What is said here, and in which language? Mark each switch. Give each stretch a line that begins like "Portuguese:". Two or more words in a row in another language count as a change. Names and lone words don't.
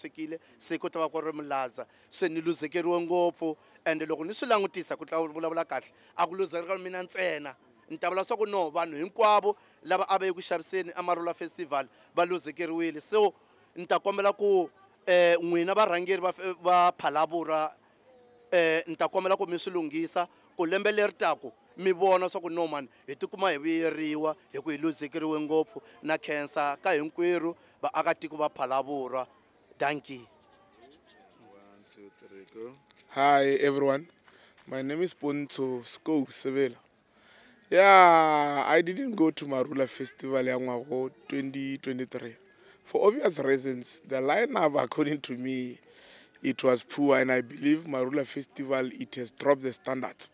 Tsonga: swekile se ku ta va ku ri milaza se ni luzekeriwe ngopfu ende loko ni swi langutisa ku vulavula kahle a ku luzekeriwa mina ntsena ni ta vula swa ku no vanhu hinkwavo lava a va ye ku xaviseni a Marula Festival va luzekeriwile so ni ta kombela ku n'wina varhangeri va Phalaborwa ni ta kombela ku mi swi lunghisa ku lembe leri taku mi vona swa ku no mani hi tikuma hi vuyeriwa hi ku hi luzekeriwe ngopfu na khensa ka hinkwerhu vaakatiko va Phalaborwa.
English: Thank you. 1, 2, 3, go. Hi everyone, my name is Ponto Sko Sevela. Yeah, I didn't go to Marula Festival Yangwago 2023 for obvious reasons. The lineup, according to me, it was poor, and I believe Marula Festival, it has dropped the standards.